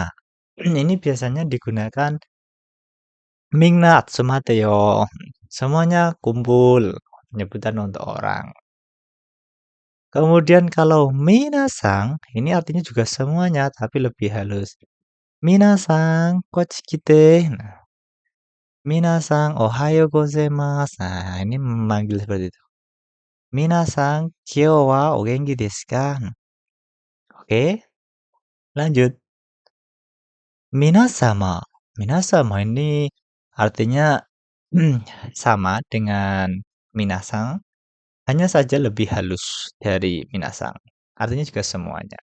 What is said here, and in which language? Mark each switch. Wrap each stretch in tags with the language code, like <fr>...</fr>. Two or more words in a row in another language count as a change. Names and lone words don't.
<id>Ini biasanya digunakan</id> <ja>みんな集まってよ.</ja> <id>Semuanya kumpul. Penyebutan untuk orang. Kemudian kalau minasang, ini artinya juga semuanya, tapi lebih halus.</id> <ja>みなさん、こっち来て.</ja> <id>Nah,</id> <ja>みなさん、おはようございます.</ja> <id>Nah, ini memanggil seperti itu.</id> <ja>みなさん、今日はお元気ですか?</ja> <id>Oke, lanjut. Minasama. Minasama ini artinya sama dengan minasang, hanya saja lebih halus dari minasang. Artinya juga semuanya.</id>